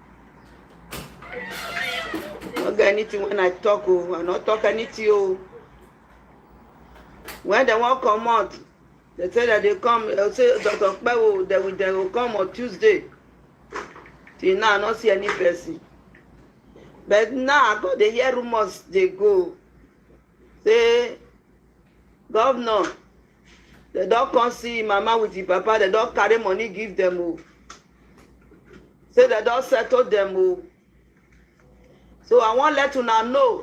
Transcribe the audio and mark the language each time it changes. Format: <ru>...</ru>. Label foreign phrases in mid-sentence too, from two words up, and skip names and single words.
<pcm>Don't get anything when I talk, oh, I not talk anything, oh. When they won't come out, they say that they come, they'll say, Dr. Peo, they will come on Tuesday. Till now, I don't see any person. But now, I got the hear rumors, they go. Say, Governor, they don't come see Mama with the Papa, they don't carry money, give them. Oh. Say they don't settle them. Oh. So I want to let you know.</pcm>